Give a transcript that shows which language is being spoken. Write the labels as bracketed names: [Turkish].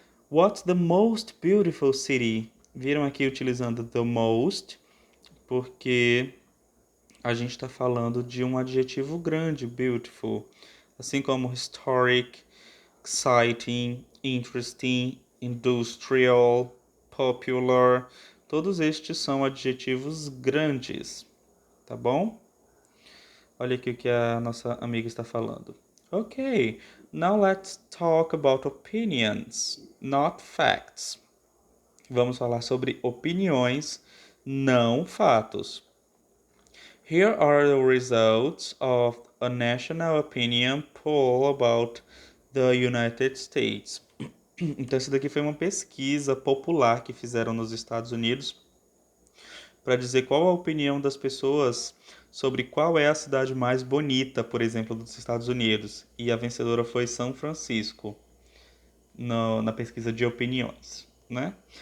[English] What's the most beautiful city? [Portuguese] Viram aqui utilizando the most, porque a gente está falando de um adjetivo grande, beautiful. Assim como historic, exciting, interesting, industrial, popular. Todos estes são adjetivos grandes, tá bom? Olha aqui o que a nossa amiga está falando. [English] Ok, now let's talk about opinions, not facts. [Portuguese] Vamos falar sobre opiniões, não fatos. [English] Here are the results of a national opinion poll about the United States. [Portuguese] Então, essa daqui foi uma pesquisa popular que fizeram nos Estados Unidos para dizer qual a opinião das pessoas sobre qual é a cidade mais bonita, por exemplo, dos Estados Unidos. E a vencedora foi São Francisco, na pesquisa de opiniões, né?